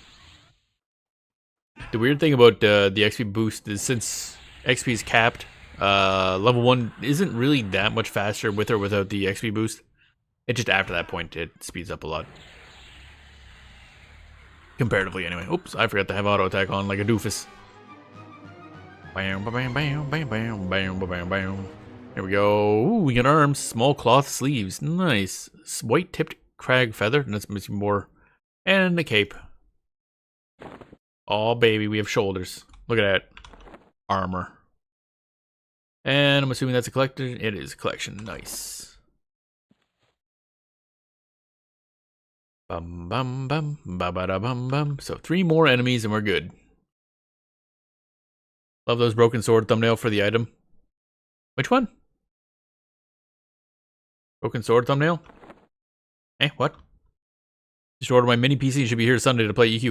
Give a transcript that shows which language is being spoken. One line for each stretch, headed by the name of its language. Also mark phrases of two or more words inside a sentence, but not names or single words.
English: The weird thing about the XP boost is since XP is capped, level 1 isn't really that much faster with or without the XP boost. It just after that point, it speeds up a lot. Comparatively, anyway. Oops, I forgot to have auto attack on like a doofus. Bam, bam, bam, bam, bam, bam, bam, bam. Here we go. Ooh, we got arms, small cloth sleeves. Nice. White tipped crag feather. And that's missing more. And the cape. Oh, baby, we have shoulders. Look at that. Armor. And I'm assuming that's a collector. It is a collection. Nice. Bum bum bum ba ba da bum bum. So 3 more enemies and we're good. Love those broken sword thumbnail for the item. Which one? Broken sword thumbnail? Eh, what? Just ordered my mini PC. Should be here Sunday to play EQ.